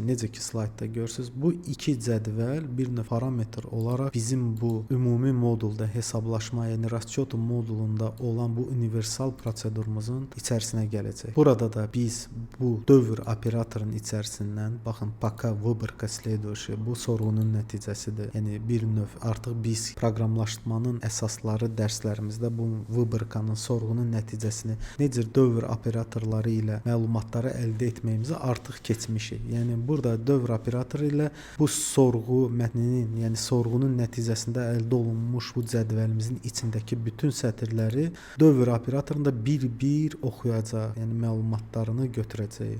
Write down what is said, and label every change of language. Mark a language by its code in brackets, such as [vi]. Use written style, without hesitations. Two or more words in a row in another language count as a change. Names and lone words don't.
[az] Necə ki slaydda görürsüz, bu iki cədvəl bir növ parametr olaraq bizim bu ümumi modulda hesablaşma, yəni расчёт modulunda olan bu universal prosedurumuzun içərisinə gələcək. Burada da biz bu dövr operatorunun içərisindən, baxın, [ru] пока выборка следующий, [az] bu sorğunun nəticəsidir. Yəni bir növ artıq biz proqramlaşmanın əsasları dərslərimizdə bu vыборkanın, sorğunun nəticəsini necə dövr operatorları ilə məlumatları əldə etməyimizi artıq keçmişik. Yəni burada dövr operatoru ilə bu sorğu mətninin, yəni sorğunun nəticəsində əldə olunmuş bu cədvəlimizin içindəki bütün sətirləri dövr operatorunda bir-bir oxuyacaq, yəni məlumatlarını götürəcək.